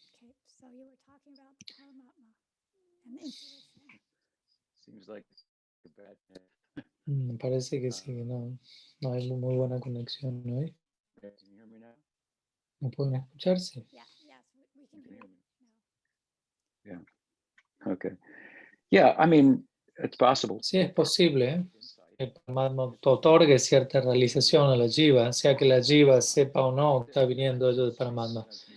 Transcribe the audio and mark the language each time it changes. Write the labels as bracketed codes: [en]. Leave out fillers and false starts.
[en] Okay, so you were talking about the Paramatma and the intuition. Seems like a bad. [es] Me parece que sí, no hay muy buena conexión hoy. [en] Can you hear me now? [es] ¿Me pueden escuchar? Sí. [en] Yeah, yes, we can hear you now. Yeah. Okay. Yeah, I mean, it's possible. [es] Sí, es posible que el Paramatma otorgue cierta realización a la jiva, sea que la jiva sepa o no que está viniendo ello de Paramatma.